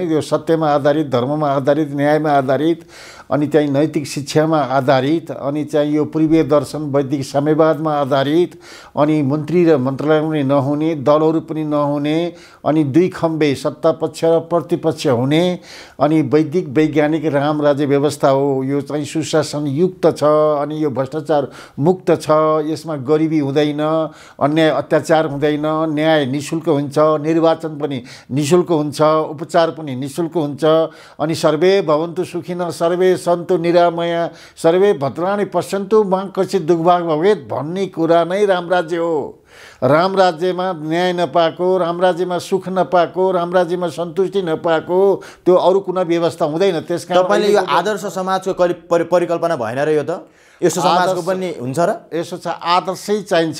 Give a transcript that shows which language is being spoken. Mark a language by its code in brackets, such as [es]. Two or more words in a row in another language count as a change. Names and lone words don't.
[ne] यो सत्यमा आधारित, धर्ममा आधारित, न्यायमा आधारित अनि चाहिँ नैतिक शिक्षामा आधारित अनि चाहिँ यो पूर्वीय दर्शन वैदिक साम्यवादमा आधारित अनि मन्त्री र मन्त्रालय पनि नहुने, दलहरू पनि नहुने अनि दुई खम्बे सत्ता पक्ष र प्रतिपक्ष हुने अनि वैदिक वैज्ञानिक राम राज्य व्यवस्था हो। यो चाहिँ सुशासन युक्त छ अनि यो भ्रष्टाचार मुक्त छ। यसमा गरिबी हुँदैन, अन्याय अत्याचार हुँदैन, न्याय निःशुल्क हुन्छ, निर्वाचन पनि निःशुल्क हुन्छ, उपचार पनि निःशुल्क हुन्छ अनि [sa] सर्वे भवन्तु सुखिनः सर्वे सन्तु निरामया सर्वे भद्राणि पश्यन्तु मा कश्चित् दुर्भाग् भवेत् [ne] भन्ने कुरा नै राम राज्य हो। राम राज्यमा न्याय नपाएको, राम राज्यमा सुख नपाएको, राम राज्यमा सन्तुष्टि नपाएको त्यो अरू कुनै व्यवस्था हुँदैन। त्यसकारण तपाईँले यो आदर्श समाजको परिकल्पना भएन र यो त यस्तो समाजको पनि हुन्छ र? यसो छ, आदर्शै चाहिन्छ।